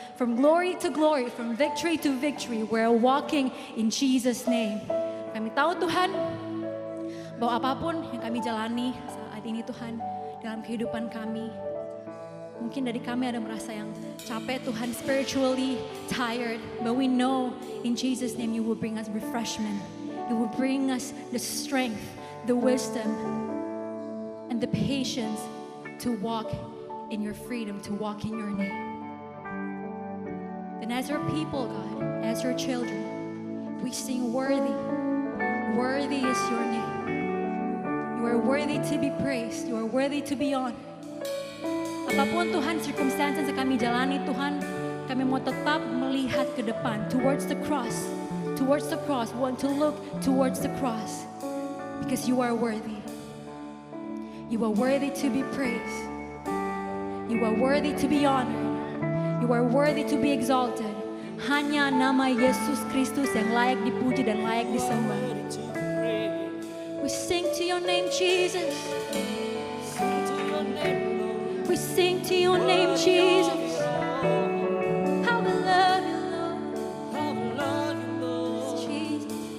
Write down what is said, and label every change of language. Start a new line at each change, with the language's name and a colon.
English: From glory to glory, from victory to victory, we're walking in Jesus' name.
Indonesian: Kami tahu Tuhan, bahwa apapun yang kami jalani saat ini Tuhan, dalam kehidupan kami, mungkin dari kami ada merasa yang capek Tuhan,
English: spiritually tired. But we know in Jesus' name you will bring us refreshment. You will bring us the strength, the wisdom, and the patience to walk in your freedom, to walk in your name. And as your people, God, as your children, we sing worthy. Worthy is your name. You are worthy to be praised. You are worthy to be honored.
Indonesian: Apapun Tuhan circumstances yang kami jalani Tuhan, kami mau tetap melihat ke depan,
English: towards the cross. Towards the cross, we want to look towards the cross. Because you are worthy. You are worthy to be praised. You are worthy to be honored. You are worthy to be exalted.
Indonesian: Hanya nama Yesus Kristus yang layak dipuji dan layak disembah.
English: We sing to your name, Jesus. We sing to your name, Jesus. How we love you, Lord. Jesus.